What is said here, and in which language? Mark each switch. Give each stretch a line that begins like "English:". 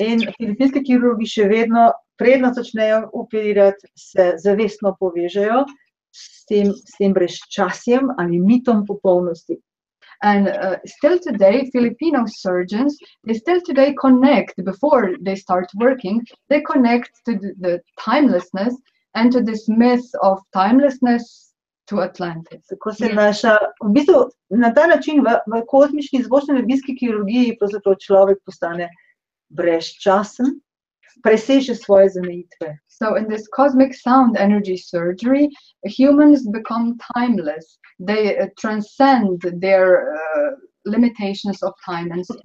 Slovenian: In filipinski kirurgi še vedno, predno začnejo operirati, se zavestno povežejo s tem brezčasjem ali mitom popolnosti.
English: And still today, Filipino surgeons, they still today connect, before they start working, they connect to the timelessness and to this myth of timelessness to Atlantis.
Slovenian: Tako se naša, v bistvu na ta način v kozmični zvočno-energijski kirurgiji pravzaprav človek postane brezčasen, preseže svoje zamejitve.
English: So in this cosmic sound energy surgery, humans become timeless. They transcend their limitations of time and space.